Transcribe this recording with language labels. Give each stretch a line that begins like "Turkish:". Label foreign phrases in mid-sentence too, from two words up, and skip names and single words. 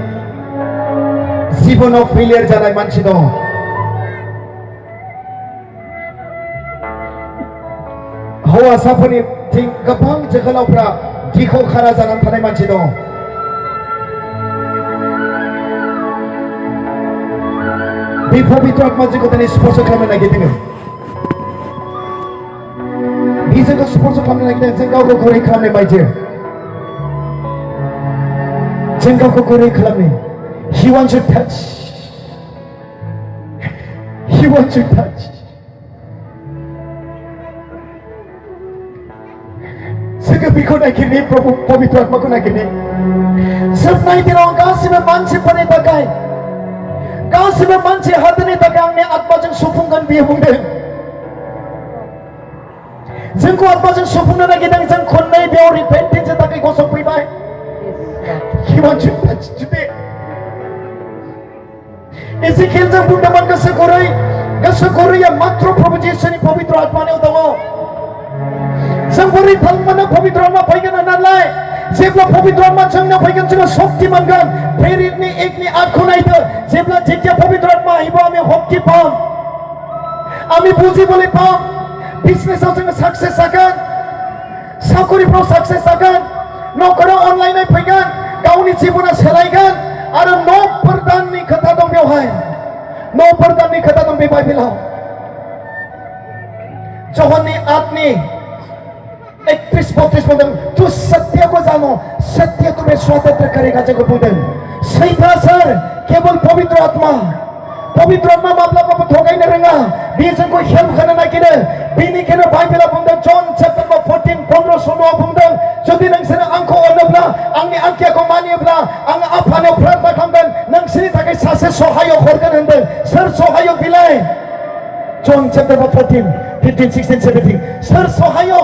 Bodo: जिबनाव फेलियर जानाय मानसि दङ हौवासाफोरनिथिं गोबां जोहोलावफ्रा गिखाव खारा जानानै थानाय मानसि दङ बे पबित्र आत्मा जोंखौ दिनै स्पर्श खालामनो नागिरदों जोंखौ स्पर्श खालामनो नागिरदों जों गावखौ गुरै खालामनाय बायदि जों गावखौ गुरै खालामनो.
English: He wants your touch. He wants your touch.
Bodo: जोङो बिखौ नागिरनि प्रभु पवित्र आत्माखौ नागिरनि. जोबनाय दिनाव गासिबो मानसिफोरनि थाखाय गासिबो मानसि हादोरनि थाखाय आंनि आत्माजों सुफुंगोन बियो बुंदों. जोंखौ आत्माजों सुफुंनो नागिरदों. जों खननै बेयाव रिपेन्टेन्सनि थाखाय गसंफैबाय.
English: He wants your touch today.
Bodo: एजिकिएलजों बुंदोंमोन गोसो गुरैया मात्र प्रभु जिसुनि पवित्र आत्मानियाव दङ. जों बोरै थांमोननो पवित्र आत्मा फैगोन होननानै जेब्ला पवित्र आत्मा जोंनाव फैगोन जोङो शक्ति मोनगोन. प्रेरितनि 1नि 8खौ नायदो. जेब्ला पवित्र आत्मा
Assamese: আহিব আমি শক্তি পাম. আমি বুজিবলৈ পাম.
Bodo: बिजनेसाव जोङो साक्सेस जागोन. साखरिफ्राव साक्सेस जागोन. न'खराव अनलायनाय फैगोन. गावनि जिबना सोलायगोन. आरो न'फोरदाननि खोथा दं बेवहाय. न'फोरदाननि खोथा दं बे बाइबेलाव. जहननि 8नि 31-32 बुंदों.
Hindi: तू सत्य को जानो, सत्य तुम्हें स्वतंत्र करेगा.
Bodo: जोंखौ बुंदों. सैथोआ सोर? केवल पवित्र आत्मा. पवित्र आत्मा माब्लाबाबो थगायनो रोङा. बियो जोंखौ हेल्प होनो नागिरो. बेनिखायनो बाइबेला बुंदों जन चैप्टार 14:15-16 बुंदों जुदि नोंसोरो आंखौ अनोब्ला आंनि आज्ञाखौ मानियोब्ला आं आफानाव प्रार्थना खालामगोन नोंसोरनि थाखाय सासे सहायक हरगोन होनदों. सोर सहायक बिलाय? जन चैप्टार 14:15-16-17 सोर सहायक?